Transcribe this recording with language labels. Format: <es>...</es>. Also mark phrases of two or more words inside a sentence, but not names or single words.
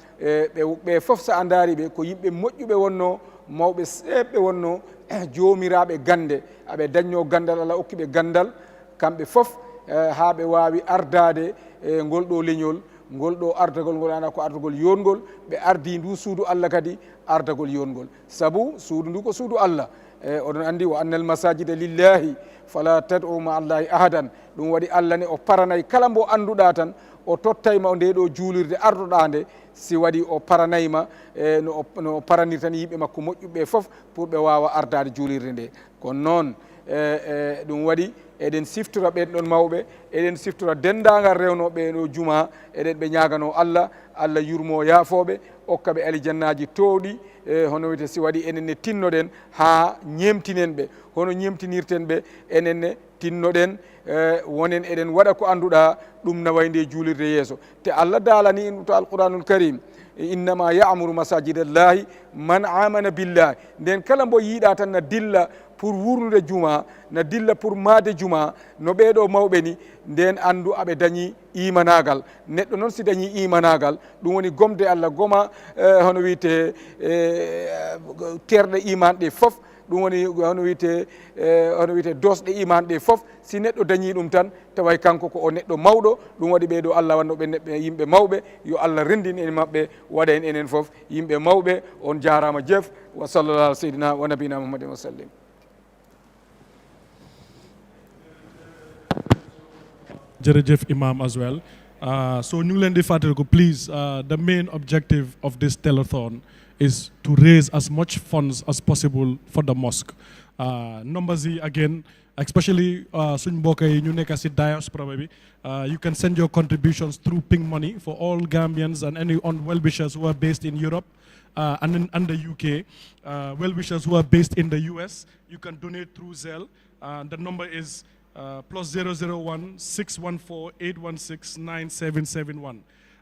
<ff>ɓe fof sa a daari ɓe ko yimɓe moƴƴuɓe wonno mawɓe seeɓɓe wonno joomiraɓe gande aɓe dañno gandal Allah okkiɓe gandal kamɓe fof ha ɓe wawi ardade ngol ɗo leñol ngol ɗo ardagol ngol ana ko ardagol yongol ɓe ardi ndu suudu Allah kadi ardagol yongol saabu suudu ndu ko suudu Allah oɗon andi</ff> <ar>وأن المساجد لله فلا تدعوا مع الله أحدا</ar> <ff>ɗum waɗi Allah ne o paranay kala mbo annduɗa tan o tottayma nde ɗo juulirde arduɗa nde si waɗi o paranayma no paranir tan yimɓe makko moƴƴuɓe fof pour ɓe wawa ardade juulirde nde kono noon ɗum waɗi eɗen siftora ɓen ɗon mawɓe eɗen siftora dendagal rewnoɓe ɗo juma eɗen ɓe ñagano Allah Allah yurmo yaafoɓe okka ɓe alijannaji towɗi hono wiyete si waɗi enenne tinnoɗen ha ñemtinen ɓe hono ñemtinirten ɓe enenne tinnoɗen wonen eɗen waɗa ko annduɗa ɗum nawayi nde juulirde yeeso te Allah daalani in to</ff> <ar>القرآن الكريم إنما يعمر مساجد الله من آمن بالله</ar> <ff>nden kala mbo yiiɗa tan na dilla pour wurnude juma na dilla pour maade juma no ɓeɗo mawɓe ni nden andu aɓe dañi imanagal neɗɗo noon si dañi imanagal ɗum woni gomde Allah goma hono wiyete terɗe iman ɗe fof ɗum woni hono wiyete dosɗe iman ɗe fof si neɗɗo dañi ɗum tan taway kanko ko o neɗɗo mawɗo ɗum waɗi ɓeɗo Allah wannoɓe neɓɓe yimɓe mawɓe yo Allah rendin en mabɓe waɗa en enen fof yimɓe mawɓe on jarama jeef</ff> <ar>وصلى الله على سيدنا ونبينا محمد وسلم.</ar> <en>Jërëjëf Imam as well. So</en> <wo>ñu ngi leen di fàttali ko</wo> <en>please the main objective of this telethon is to raise as much funds as possible for the mosque.</en> <wo>Numbers yi again, especially suñ mbokk yi ñu nekk si diaspora bi,</wo> <en>you can send your contributions through Ping Money for all Gambians and any well-wishers who are based in Europe and the UK. Well-wishers who are based in the US, you can donate through Zelle. The number is +001 614 816 9771.</en>